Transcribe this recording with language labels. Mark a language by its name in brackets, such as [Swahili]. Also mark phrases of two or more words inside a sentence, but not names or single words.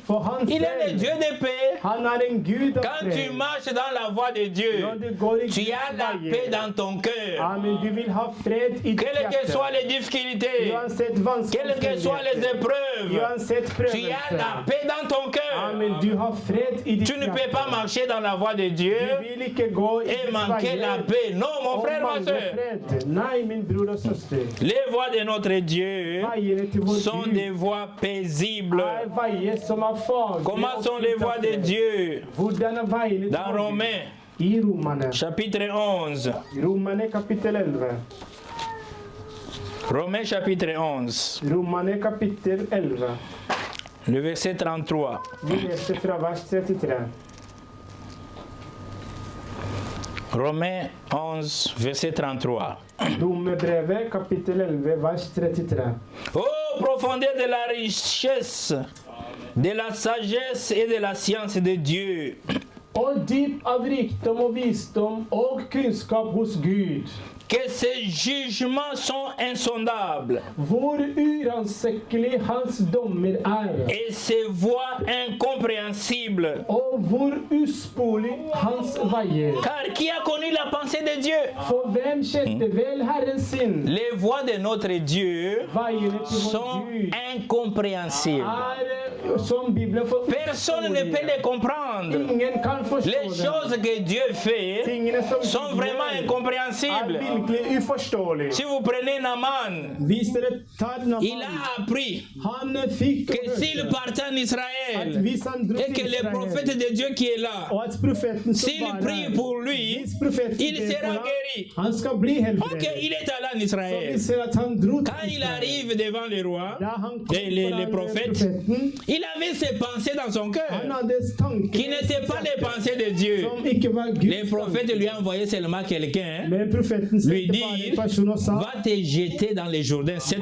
[Norwegian] For han [French] il est le [Norwegian] selv, [French] Dieu de paix. [Norwegian] han er en Gud av [French] Quand tu [Norwegian] fred. [French] marches dans la voie de Dieu, [Norwegian] Når du går i [French] tu as [Norwegian] Guds [French] la paix [Norwegian] veier, [French] dans ton cœur. [Norwegian] Amen, du vil ha fred i ditt [French] Quelles que [Norwegian] hjerte. [French] soient les difficultés, [Norwegian] Uansett [French] quelles que soient les [Norwegian] vanskeligheter, [French] épreuves, [Norwegian] uansett [French] tu as la [Norwegian] prøvelser. [French] paix dans ton cœur. [Norwegian] Amen, du har fred i ditt [French] Tu ne peux [Norwegian] hjerte. [French] pas marcher dans la voie de Dieu [Norwegian] Du vil ikke gå i [French] et [Norwegian] Guds [French] manquer la [Norwegian] veier [French] paix. Non, mon [Norwegian] og [French] frère, ma [Norwegian] mangle [French] soeur. [Norwegian] fred. Nei, min bror og søster. [French] Les voies de notre Dieu [Norwegian] Veiene til vår [French] sont [Norwegian] Gud [French] des voies paisibles. [Norwegian] er veier som er fagre [French] Comment [Norwegian] og [French] sont les [Norwegian] fylt av [French] voies de [Norwegian] fred. [French] Dieu? [Norwegian] Hvordan er veiene til [French] Dans [Norwegian] vår Gud? [French] Romains, [Norwegian] I Romane. [French] chapitre 11. [Norwegian] Romane kapittel 11. [French] Romains, chapitre 11. [Norwegian] Romane kapittel 11. [French] Le verset 33. [Norwegian] Vi leser fra vers 33. [French] Romains 11, verset 33. [Norwegian] Romerbrevet kapittel 11 vers 33. [French] Ô profondeur de la richesse, de la sagesse et de la science de Dieu. [Norwegian] Og dyp av rikdom og visdom og kunnskap hos Gud. [French] Que ses jugements sont insondables [Norwegian] Hvor uransakelig hans dommer er. [French] et ses voies incompréhensibles. [Norwegian] Og hvor usporlig hans veier. [French] Car qui a connu la pensée de Dieu? [Norwegian] For hvem kjente vel Herren sin? [French] Les voies de notre Dieu [Norwegian] Veiene til vår [French] sont [Norwegian] Gud [French] incompréhensibles. [Norwegian] er som Bibelen for [French] Personne ne peut les comprendre. comprendre. [Norwegian] Ingen kan forstå [French] Les [Norwegian] det. [French] choses que Dieu fait [Norwegian] Tingene som [French] sont vraiment [Norwegian] Gud gjør, [French] incompréhensibles. [Norwegian] virkelig uforståelige. [French] Si vous prenez Naaman, [Norwegian] Hvis dere tar [French] il [Norwegian] Naaman, [French] a appris [Norwegian] han fikk [French] que s'il [Norwegian] høre [French] partait en [Norwegian] at [French] Israël [Norwegian] hvis han dro [French] et que [Norwegian] til [French] le prophète [Norwegian] Israel, [French] de Dieu qui est là, [Norwegian] og at profeten som [French] s'il [Norwegian] var [French] prie [Norwegian] der, [French] pour lui, [Norwegian] hvis profeten [French] il [Norwegian] ber [French] sera [Norwegian] for ham, [French] guéri. [Norwegian] han skal bli [French] Ok, [Norwegian] helbredet. [French] il est allé en [Norwegian] Så [French] Israël. [Norwegian] vi ser at han dro [French] Quand [Norwegian] til [French] il [Norwegian] Israel. [French] arrive devant les rois, [Norwegian] Da han kom [French] les [Norwegian] foran [French] prophètes, [Norwegian] profeten, [French] il avait ses pensées dans son [Norwegian] han [French] cœur [Norwegian] hadde tanker [French] qui n'étaient pas les pensées de Dieu. [Norwegian] som ikke var [French] Les [Norwegian] Guds [French] prophètes [Norwegian] tanker. [French] lui envoyaient seulement quelqu'un [Norwegian] Men profeten [French] lui [Norwegian] sendte bare [French] dire, [Norwegian] en person og sa, [French] va te jeter dans les Jourdains cette